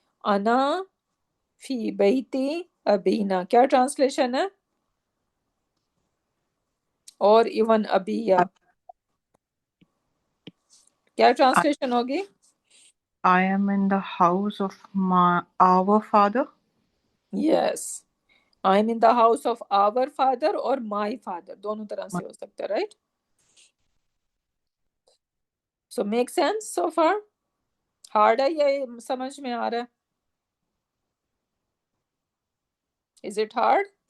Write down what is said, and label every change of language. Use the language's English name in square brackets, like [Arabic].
[Arabic] انا فی بیتی ابینا [Urdu] کیا ٹرانسلیشن ہے؟ اور ایون ابیا کیا ٹرانسلیشن ہوگی؟ [English] I am in the house of our father. Yes I am in the house of our father اور my father [Urdu] دونوں طرح سے ہو سکتا ہے right. [English] So make sense so far? Hard [Urdu] ہے یا سمجھ میں آ رہا ہے؟ [English] Is it hard?